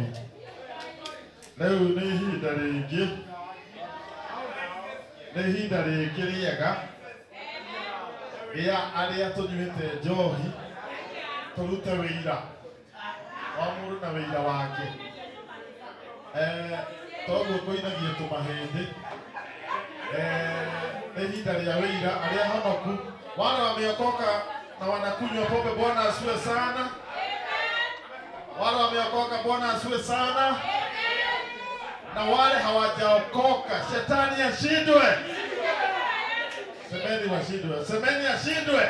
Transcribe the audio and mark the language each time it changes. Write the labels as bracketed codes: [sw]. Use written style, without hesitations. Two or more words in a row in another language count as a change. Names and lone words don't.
[ki] Leo ni ihinda rĩngĩ rĩega rĩa arĩa tũnyuĩte njohi tũrute wĩira o mũndũ na wĩira wake. Toguo kũinagia tũmahĩndĩ ihinda rĩa wĩira arĩa honoku [sw] wale wameokoka na wanakunywa pombe. Bwana asifiwe sana. Wale wameokoka, Bwana asifiwe sana. Na wale hawajaokoka, shetani ashindwe. Semeni washindwe. Semeni ashindwe.